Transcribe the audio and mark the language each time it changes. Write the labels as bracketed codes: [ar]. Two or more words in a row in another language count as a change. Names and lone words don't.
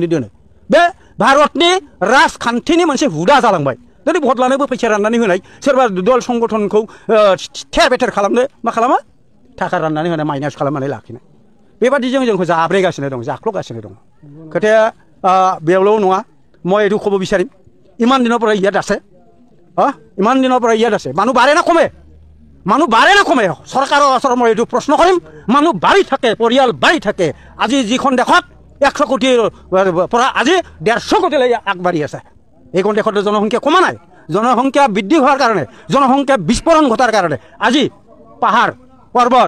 [brx] दोनो बे भारतनि राजखान्थिनि मोनसे हुदा जालांबाय दिनै भट लानोबो फैसा राननानै होनाय सोरबा दल संगठनखौ थेर बेथेर खालामनो मा खालामो थाखा राननानै होनाय माइनास खालामनानै लाखिनाय बेबादिजों जोंखौ जाब्रेगासिनो दं जाख्ल'गासिनो दं खोथाया बेयावल' नङा [as] মই এইটো ক'ব বিচাৰিম ইমান দিনৰ পৰা ইয়াত আছে ইমান দিনৰ পৰা ইয়াত আছে মানুহ বাঢ়ে না কমে চৰকাৰৰ ওচৰত মই এইটো প্ৰশ্ন কৰিম মানুহ বাঢ়ি থাকে পৰিয়াল বাঢ়ি থাকে আজি যিখন দেশত 100 কোটিৰ পৰা আজি 150 কোটিলৈ আগবাঢ়ি আছে এইখন দেশত জনসংখ্যা কমা নাই জনসংখ্যা বৃদ্ধি হোৱাৰ কাৰণে জনসংখ্যা বিস্ফোৰণ ঘটাৰ কাৰণে আজি পাহাৰ পৰ্বত